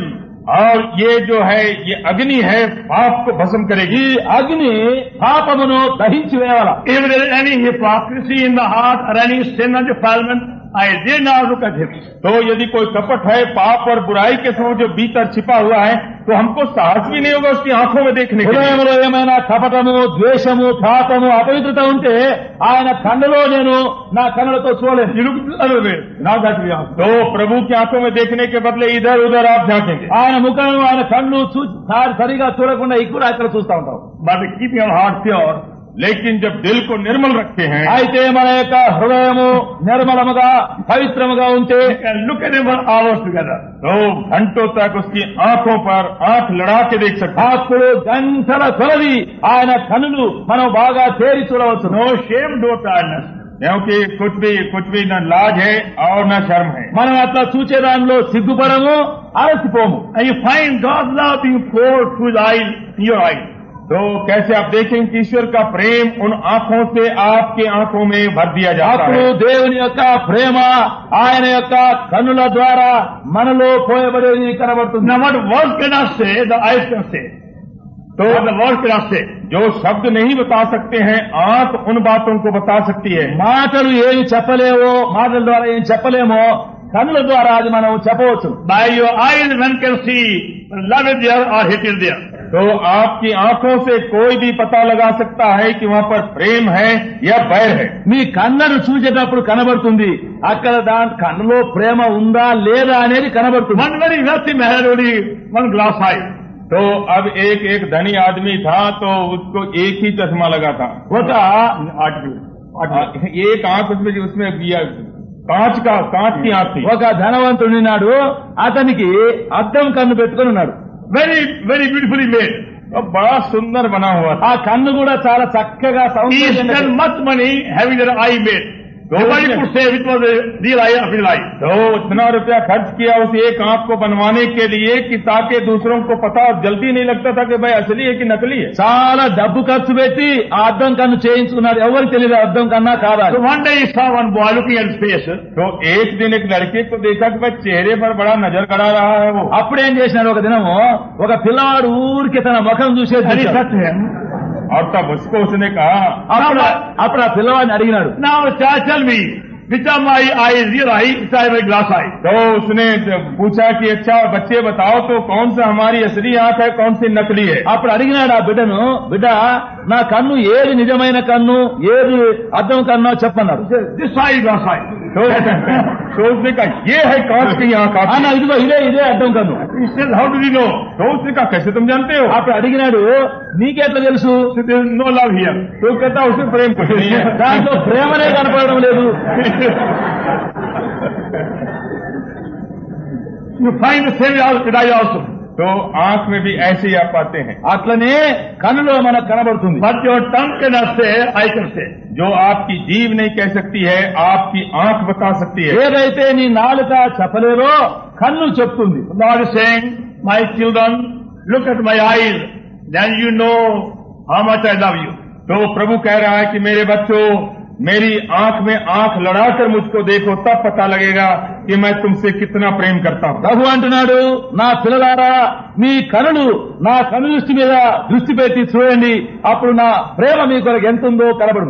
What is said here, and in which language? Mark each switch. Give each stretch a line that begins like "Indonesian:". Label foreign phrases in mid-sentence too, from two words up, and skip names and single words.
Hindi: और ये जो है ये अग्नि है पाप को भस्म करेगी।
Telugu: ఈ అగ్ని పాపమును దహించి వేయాల.
English: If there is any hypocrisy in the heart or any sin or defilement, I dare not look at him.
Hindi: तो यदि कोई कपट है, पाप और बुराई के समय जो भीतर छिपा हुआ है, तो हमको साहस भी नहीं होगा उसकी आंखों में देखने के लिए।
Telugu: హృదయంలో ఏమైనా కపటము, ద్వేషము, పాపము, అపవిత్రత ఉంటే ఆయన కన్నులో నేను నా కన్నులతో చూడలేను.
English: You look the other way. Now that we are.
Hindi: तो प्रभु की आंखों में देखने के बदले इधर उधर आप झांकेंगे।
Telugu: ఆయన ముఖం, ఆయన కన్ను సరిగా చూడకుండా ఇక్కడ అక్కడ చూస్తూ ఉంటాం.
English: But keeping our heart pure,
Hindi: लेकिन जब दिल को निर्मल रखते हैं,
Telugu: అయితే మన యొక్క హృదయము నిర్మలముగా పవిత్రముగా ఉంటే
English: you can look at him for hours together.
Hindi: तो घंटों तक उसकी आंखों पर आंख लड़ा के देख सकते हैं।
Telugu: అప్పుడు గంటల కొలది ఆయన కనులు మనం బాగా తేరి చూడవచ్చు.
English: No shame, no tiredness.
Hindi: क्योंकि कुछ भी न लाज है और न शर्म है।
Telugu: మనం అట్లా చూచే దానిలో సిగ్గుపడము, అలసిపోము.
English: And you find God's love being poured through his eyes, in your eyes.
Hindi: तो कैसे आप देखें कि ईश्वर का प्रेम उन आंखों से आपके आंखों में भर दिया जाता
Telugu: అప్పుడు
Hindi: है।
Telugu: దేవుని యొక్క ప్రేమ ఆయన యొక్క కన్నుల ద్వారా మనలో పోయబడేది కనబడుతుంది.
English: Now what words cannot say, the eyes can say.
Hindi: तो
English: What the words cannot say.
Hindi: जो शब्द नहीं बता सकते हैं, आंख उन बातों को बता सकती है।
Telugu: మాటలు ఏమి చెప్పలేవో, మాటల ద్వారా ఏం చెప్పలేమో కన్నుల ద్వారా అది మనం చెప్పవచ్చు.
English: By your eyes one can see love is there or hate is there.
Hindi: तो आपकी आंखों से कोई भी पता लगा सकता है कि वहाँ पर प्रेम है या बैर है।
Telugu: మీ కన్నును చూసేటప్పుడు కనబడుతుంది అక్కడ దాని కన్నులో ప్రేమ ఉందా లేదా అనేది కనబడుతుంది.
English: One very wealthy man had only one glass eye.
Hindi: तो अब एक धनी आदमी था, तो उसको एक ही चश्मा लगा था।
English: What article?
Hindi: एक आंख उसमें कांच की आंख थी।
Telugu: ఒక ధనవంతుడున్నాడు, అతనికి అద్దం కన్ను పెట్టుకుని ఉన్నాడు.
English: Very, very beautifully made.
Hindi: बड़ा सुंदर बना हुआ था।
Telugu: ఆ కన్ను కూడా చాలా చక్కగా
English: He
Telugu: సౌందర్యంగా
English: spent much money having an eye made. Nobody could say which was the real eye of his eye.
Hindi: तो इतना रुपया खर्च किया उस एक आंख को बनवाने के लिए कि ताकि दूसरों को पता जल्दी नहीं लगता था कि भाई असली है कि नकली है।
Telugu: చాలా డబ్బు ఖర్చు పెట్టి ఆ అద్దం కన్ను చేయించుకున్నాడు. ఎవరికి తెలియదు అద్దం కన్నా కాదా.
English: So one day he saw one boy looking at his face.
Hindi: तो एक दिन एक लड़के को देखा कि भाई चेहरे पर बड़ा नजर गड़ा रहा है वो।
Telugu: అప్పుడేం చేసినాడు, ఒక దినము ఒక పిల్లవాడు ఊరికి తన ముఖం చూసేది
English: And he
Telugu: చూశాడు.
English: said to him,
Hindi: और तब उसको उसने कहा,
Telugu: అప్పుడు ఆ పిల్లవాడిని అడిగినాడు,
English: now child, tell me, which of my eye is real eye, which is my glass eye?
Hindi: तो उसने पूछा कि अच्छा बच्चे बताओ तो कौन सा हमारी असली आंख है, कौन सी नकली है।
Telugu: అప్పుడు అడిగినాడు ఆ బిడ్డను, బిడ్డ నా కన్ను ఏది నిజమైన కన్ను, ఏది అద్దం కన్ను చెప్పన్నాడు.
English: This eye is glass eye.
Hindi: तो उसने कहा ये है कांच की आंख आपकी।
Telugu: అన్న ఇదిగో ఇదే అద్దం కన్ను.
English: He said, how do you know?
Hindi: तो उसने कहा कैसे तुम जानते हो।
Telugu: అప్పుడు అడిగినాడు, నీకెట్లా తెలుసు?
English: There is no love here.
Hindi: तो कहता उसमें प्रेम कुछ नहीं है।
Telugu: దాంట్లో ప్రేమనే కనపడడం లేదు.
English: You find the same eye also.
Hindi: तो आंख में भी ऐसे ही आप पाते हैं।
Telugu: అట్లనే కన్నులో మనకు కనబడుతుంది.
English: But your tongue cannot say, I can say.
Hindi: जो आपकी जीभ नहीं कह सकती है आपकी आंख बता सकती है।
Telugu: ఏదైతే నీ నాలుక చెప్పలేదో కన్ను చెప్తుంది.
English: God is saying, my children, look at my eyes, then you know how much I love you.
Hindi: तो प्रभु कह रहा है कि मेरे बच्चों मेरी आंख में आंख लड़ाकर मुझको देखो, तब पता लगेगा कि मैं तुमसे कितना प्रेम करता हूँ।
Telugu: ప్రభు అంటున్నాడు, నా పిల్లలారా మీ కనులు నా కనుదృష్టి మీద దృష్టి పెట్టి చూడండి, అప్పుడు నా ప్రేమ మీ కొరకు ఎంత ఉందో కనబడును.